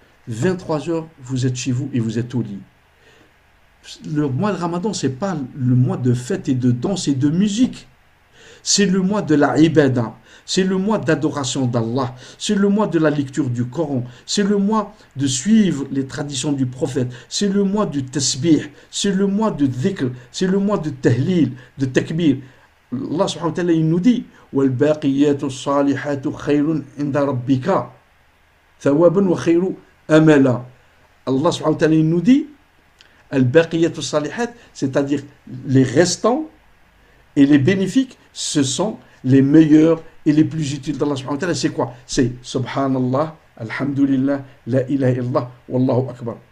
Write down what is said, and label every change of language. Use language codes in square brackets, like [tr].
[fr] 23h, vous êtes chez vous et vous êtes au lit. Le mois de Ramadan, ce n'est pas le mois de fête et de danse et de musique. C'est le mois de la ibada. C'est le mois d'adoration d'Allah. C'est le mois de la lecture du Coran. C'est le mois de suivre les traditions du prophète. C'est le mois du tasbih. C'est le mois de dhikr. C'est le mois de tahlil, de takbir. Allah subhanahu wa ta'ala, il nous dit [ar] وَالْبَاقِيَاتُ الصَّالِحَاتُ خَيْرٌ عِنْدَ رَبِّكَ ثَوَابًا وَخَيْرٌ أَمَلًا. [fr] Allah subhanahu wa ta'ala, il nous dit al-baqiyat as-salihat, c'est-à-dire les restants et les bénéfiques, ce sont les meilleurs et les plus utiles d'Allah subhanahu wa ta'ala. C'est quoi? C'est subhanallah, alhamdulillah, la ilaha illallah, wallahu akbar.